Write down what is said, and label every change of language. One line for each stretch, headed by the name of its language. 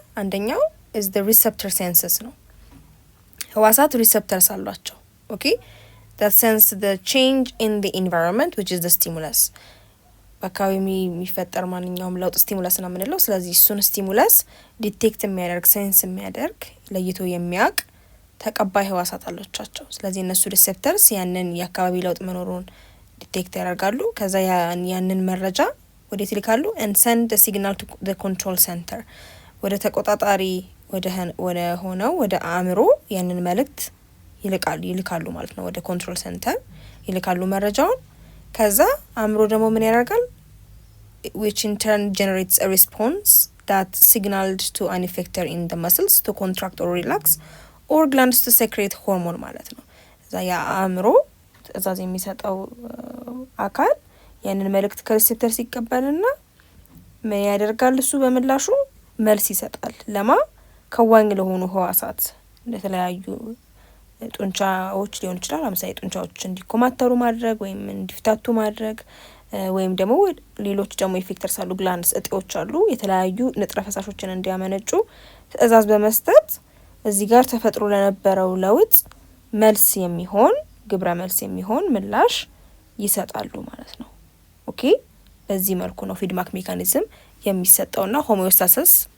Amharic: አንደኛው
English: ኢዝ ዘ ሪሴፕተር ሴንሰስ
Amharic: ነው። ህዋሳት ሪሴፕተርስ አሏቸው። ኦኬ
English: that sense the change in the environment which is the stimulus።
Amharic: በአካባቢ የሚፈጠር ማንኛውም ለውጥ ስቲሙለስ ነው የምንለው። ስለዚህ እሱን ስቲሙለስ ዲቴክት የሚያደርግ ሴንስ የሚያደርግ ለይቶ የሚያውቅ ተቀባይ ህዋሳት አሏቸው። ስለዚህ እነሱ ሪሴፕተርስ ያንን የአካባቢ ለውጥ መኖሩን ዲቴክት ያደርጋሉ። ከዛ ያንን መረጃ ወዴት ይልካሉ?
English: and send the signal to the control center
Amharic: ወደ ተቆጣጣሪ ወደ ሆነው ወደ አእምሮ ያንን መልእክት ይልካሉ ማለት ነው። ወደ ኮንትሮል ሴንተር ይልካሉ መረጃውን። ከዛ አእምሮ ደግሞ ምን ያደርጋል?
English: which in turn generates a response that signaled to an effector in the muscles to contract or relax or glands to secrete hormone
Amharic: ማለት ነው። እዛ ያ አእምሮ ትዕዛዝ የሚሰጠው አካል ያንን መልእክት ከሪሴፕተር ሲቀበልና ምን ያደርጋል? እሱ በምላሹ መልስ ይሰጣል። ከዋኝ ለሆኑ ህዋሳት ለተለያዩ ጡንቻዎች ሊሆን ይችላል። ለምሳሌ ጡንቻዎች እንዲኮማተሩ ማድረግ ወይም እንዲፍታቱ ማድረግ ወይም ደግሞ ሌሎች ደግሞ ኢፌክተርስ አሉ፣ ግላንድስ እጢዎች አሉ፣ የተለያዩ ንጥረ ፈሳሾችን እንዲያመነጩ ትዕዛዝ በመስጠት እዚህ ጋር ተፈጥሮ ለነበረው ለውጥ መልስ የሚሆን ግብረ መልስ የሚሆን ምላሽ ይሰጣሉ ማለት ነው። ኦኬ በዚህ መልኩ ነው ፊድባክ ሜካኒዝም የሚሰጠውና ሆሚዮስታሲስ